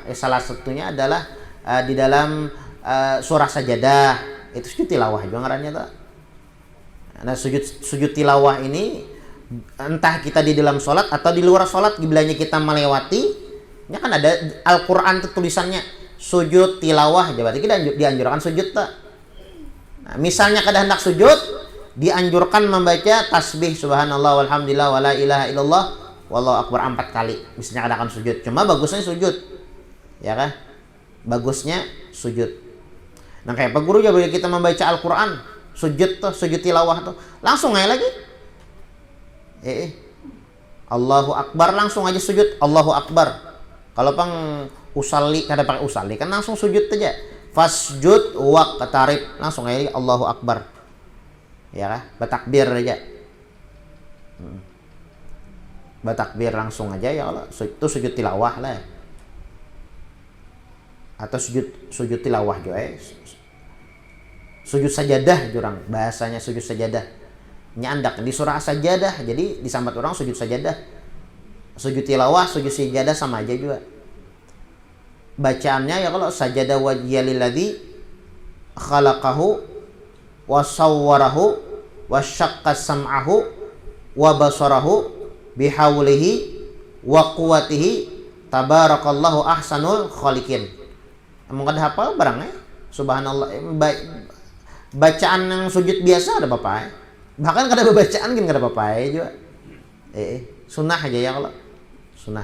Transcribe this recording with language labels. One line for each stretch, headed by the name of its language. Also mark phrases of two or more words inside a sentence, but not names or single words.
Indonesian: Salah satunya adalah di dalam surah Sajadah. Itu sujud tilawah juga ngarannya tuh. Nah, sujud tilawah ini entah kita di dalam sholat atau di luar sholat, bilanya kita melewati, ya kan ada Al-Quran itu tulisannya sujud tilawah, berarti kita dianjurkan sujud tak? Nah, misalnya kada hendak sujud, dianjurkan membaca tasbih
Arabic: سبحان الله والحمد لله ولا إله إلا الله والله أكبر
Indonesian: 4 kali. Misalnya kada akan sujud, cuma bagusnya sujud, ya kan? Bagusnya sujud. Nah kayak apa guru juga kita membaca Al-Quran, sujud tuh, sujud tilawah tuh, langsung aja lagi.
Arabic: الله أكبر
Indonesian: langsung aja sujud,
Arabic: الله أكبر.
Banjar: Kalau pang usalli kada pakai usalli kan langsung sujud aja.
Arabic: فاسجد واقترب
Indonesian: langsung aja
Arabic: الله أكبر.
Indonesian: Ya kah? Bertakbir aja. Bertakbir langsung aja
Arabic: يا الله.
Indonesian: Itu sujud tilawah lah. Atau sujud tilawah juga. Sujud sajadah jurang bahasanya, sujud sajadah. Nyandak di surah Sajadah, jadi disambat orang sujud sajadah. Sujud tilawah, sujud sajadah sama aja juga. Bacaannya ya kalau
Arabic: سجد وجهي للذي خلقه وصوره وشق سمعه وبصره بحوله وقوته تبارك الله أحسن الخالقين.
Banjar: Emang kada hafal barangnya?
Indonesian: Subhanallah. Bacaan yang sujud biasa ada bapak. Bahkan kada bacaan kan kada apa-apa juga. Sunnah aja ya kalau sunnah.